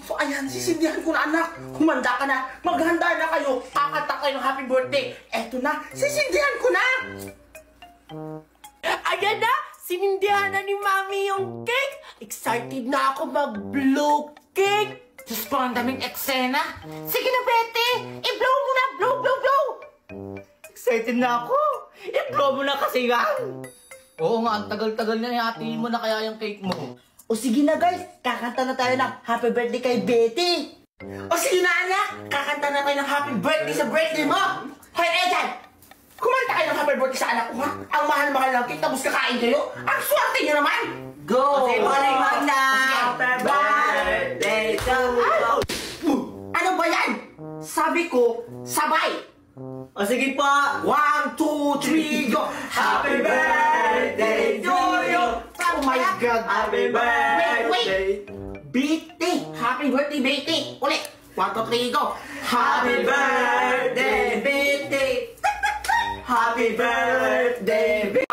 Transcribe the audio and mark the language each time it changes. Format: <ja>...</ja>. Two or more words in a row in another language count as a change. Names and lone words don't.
<tl>So ayan, sisindihan ko na anak. Humanda ka na, maghanda na kayo. Kakanta kayo ng</tl> <en>happy birthday.</en> <tl>Eto na, sisindihan ko na. Ayan na! Sinindihan na ni Mami yung cake! Excited na ako mag-blow cake! Diyos ko, ang daming eksena. Sige na, Betty. I-blow mo na, blow. Excited na ako. I-blow mo na kasi yan. Oo nga, ang tagal-tagal na hatiin mo na kaya yung cake mo. O sige na guys, kakanta na tayo ng</tl> <en>happy birthday</en> <tl>kay Betty. O sige na anak, kakanta na kayo ng</tl> <en>happy birthday</en> <tl>sa birthday mo. Hoy, Edan! Kumanta kayo ng</tl> <en>happy birthday</en> <tl>sa anak ko ha. Ang mahal-mahal ng cake, tapos kakain kayo. Ang swerte nyo naman. Go! Okay, Aling Magna.</tl> <en>Happy birthday to you.</en> <tl>Ano ba yan? Sabi ko, sabay. O sige pa. 1, 2, 3,</tl> <en>go! Happy birthday to you! Oh my God! Happy Wait! Betty! Happy birthday, Betty! Ulit! 1, 2, 3, go! Happy birthday, Betty! Happy birthday, Betty!</en>